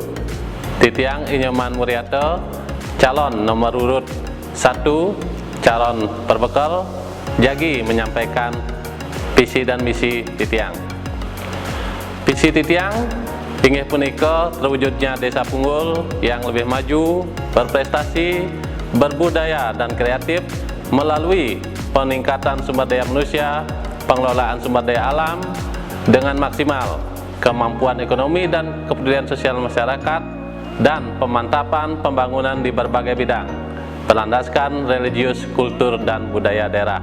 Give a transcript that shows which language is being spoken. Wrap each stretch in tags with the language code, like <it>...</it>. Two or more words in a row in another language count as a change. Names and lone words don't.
<id>Titiang Inyoman Muriate, calon nomor urut 1, calon perbekal, jagi menyampaikan visi dan misi Titiang. Visi</id> <ban>Titiang inggih punika</ban> <id>terwujudnya Desa Punggul yang lebih maju, berprestasi, berbudaya dan kreatif melalui peningkatan sumber daya manusia, pengelolaan sumber daya alam dengan maksimal, kemampuan ekonomi dan kepedulian sosial masyarakat, dan pemantapan pembangunan di berbagai bidang, berlandaskan religius, kultur, dan budaya daerah.</id>